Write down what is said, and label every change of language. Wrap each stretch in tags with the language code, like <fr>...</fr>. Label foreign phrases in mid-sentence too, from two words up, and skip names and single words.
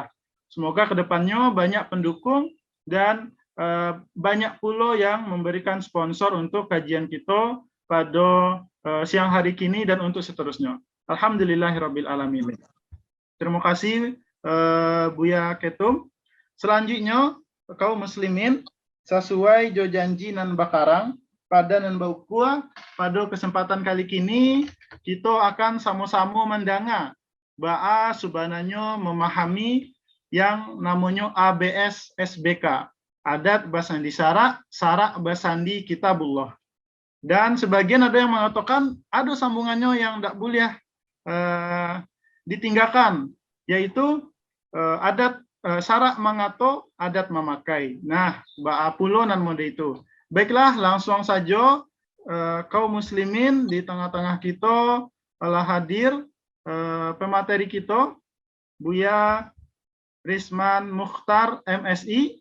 <id>Semoga kedepannya banyak pendukung dan banyak pula yang memberikan sponsor untuk kajian kita pada siang hari kini dan untuk seterusnya.</id> <ar>الحمد لله رب العالمين.</ar> <id>Terima kasih Buya Ketum. Selanjutnya kaum muslimin,</id> <min>sesuai jo janji nan bakarang pada nan baukua,</min> <id>pada kesempatan kali kini kita akan sama-sama</id> <min>mendanga baa</min> <id>sebenarnya memahami yang namanya ABS SBK,</id> <min>adat basandi sarak, sarak basandi kitabullah.</min> <id>Dan sebagian ada yang mengatakan ada sambungannya yang tidak boleh ditinggalkan, yaitu</id> <min>adat sarak mangato, adat memakai. Nah, ba'apulo nan mode itu.</min> <id>Baiklah, langsung saja kaum muslimin di tengah-tengah kita telah hadir pemateri kita, Buya Risman Mukhtar MSI.</id>